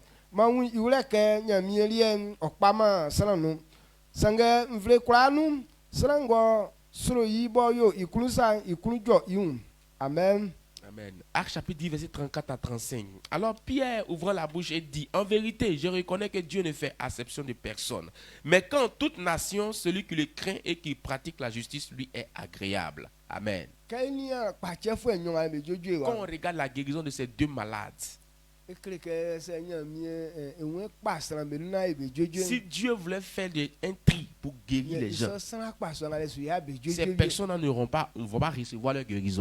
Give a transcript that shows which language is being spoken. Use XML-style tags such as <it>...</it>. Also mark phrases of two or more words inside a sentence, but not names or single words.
<fr>mawu iwle ke nyamielie okpama sananu sange mvle kwanu sango sro yibo yo ikulusa ikulujo iun. Amen. Amen. Actes chapitre 10, verset 34 à 35. Alors Pierre ouvre la bouche et dit, en vérité, je reconnais que Dieu ne fait acception de personne. Mais quand toute nation, celui qui le craint et qui pratique la justice, lui est agréable. Amen. Quand on regarde la guérison de ces deux malades, si Dieu voulait faire un tri pour guérir les gens, ces personnes ne vont pas recevoir leur guérison.</fr>